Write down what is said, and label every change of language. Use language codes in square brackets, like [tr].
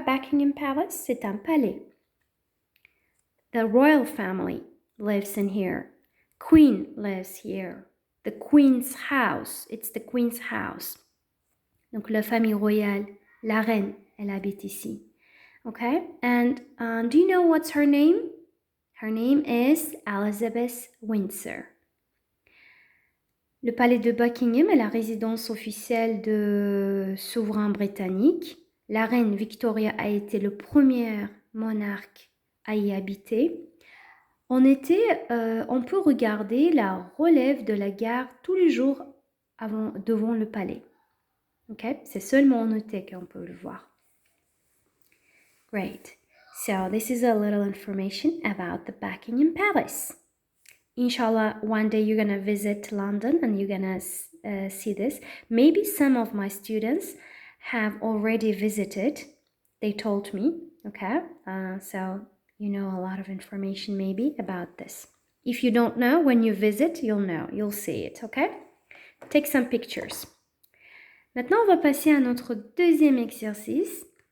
[fr] Buckingham Palace, c'est un palais. [en] The royal family lives in here. Queen lives here. The Queen's house. It's the Queen's house. [fr] Donc, la famille royale, la reine, elle habite ici. [en] Okay? And do you know what's her name? Her name is Elizabeth Windsor. [fr] Le palais de Buckingham est la résidence officielle de souverain britannique. La reine Victoria a été le premier monarque à y habiter. En été, on peut regarder la relève de la gare tous les jours devant le palais. Okay? C'est seulement en été qu'on peut le voir. [en] Great. So this is a little information about the Buckingham Palace. Inshallah, one day you're going to visit London and you're going to see this. Maybe some of my students have already visited. They told me, okay? So you know a lot of information maybe about this. If you don't know, when you visit, you'll know. You'll see it, okay? Take some pictures. [fr] Maintenant, on va passer à notre deuxième exercice.